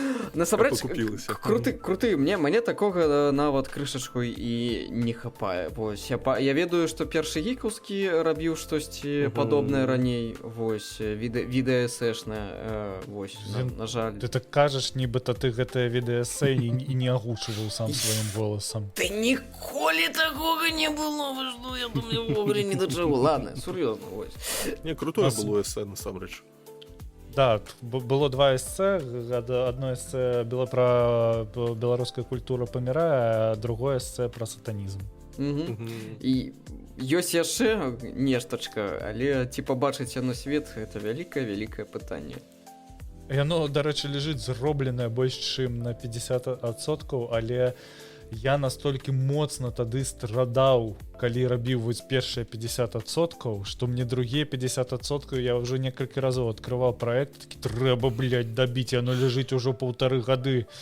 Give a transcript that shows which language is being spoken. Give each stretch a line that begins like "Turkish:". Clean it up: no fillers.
Belarusian: Насамрэч, круты. Мне такога нават крышачку і не хапае. Вось, я ведаю, што першы гікаўскі рабіў штосьці падобнае раней. Вось, відэа-эсэшнае. Вось, на жаль. Ты так кажаш, нібыта ты гэтае відэа-эсэ і не агучваў сам сваім голасам. Ты ніколі такога не было. Вы што, я думаю, вогуле не дачагу. Ладно, сур'ёзна, вось. Не, крутое было эсэ, насамрэч.
Russian: Да, было два эссе. Одно эссе было про
Belarusian: беларуская культура памірае,
Russian: а другое эссе про сатанізм.
Belarusian: І ёсць яшчэ нештачка, але ці пабачыць яно свет, гэта вялікае пытанне. Яно, дарэчы, ляжыць зробленае больш чым на 50%, але я настолькі моцна тады страдаў, калі рабіў вось першыя 50%, што мне другія 50% я ўжо некалькі разоў адкрываў праект, такі трэба, блядь, дабіць, яно ляжыць ужо 1,5 гады.